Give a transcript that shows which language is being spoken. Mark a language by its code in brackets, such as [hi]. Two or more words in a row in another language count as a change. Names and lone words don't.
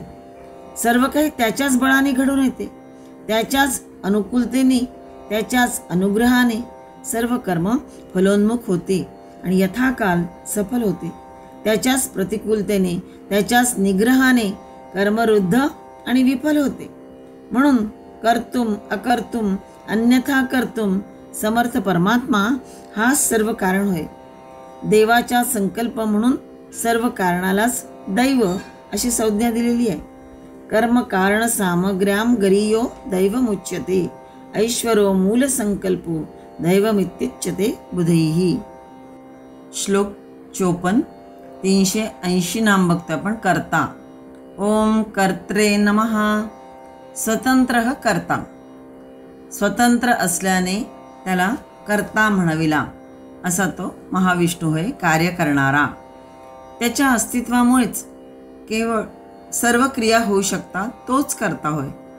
[mr] सर्व काही त्याच्याच बळाने घडून येते, त्याच्याच अनुकूलतेने, त्याच्याच अनुग्रहाने सर्व कर्म फलोन्मुख होते आणि यथाकाल सफल होते. त्याच्याच प्रतिकूलतेने, त्याच्याच निग्रहाने कर्मरुद्ध आणि विफल होते. म्हणून [sa] कर्तुम अकर्तुम अन्यथा कर्तुम समर्थ [mr] परमात्मा हा सर्व कारण होय. देवाचा संकल्प म्हणून सर्व कारणालाच दैव अशी संज्ञा दिलेली आहे. [sa] कर्म कारण सामग्र्याम गरीयो दैवमुच्यते ऐश्वरो मूल संकल्पो दैवमित्युच्यते बुधैहि. [mr] श्लोक 54 380 नाम बघतो आपण. कर्ता. [sa] ओम कर्त्रे नमः. [mr] स्वतंत्र कर्ता, स्वतंत्र असल्याने त्याला कर्ता म्हणविला असा तो महाविष्णू होय, कार्य करणारा. त्याच्या अस्तित्वामुळेच केवळ सर्व क्रिया होऊ शकतात, तोच कर्ता होय.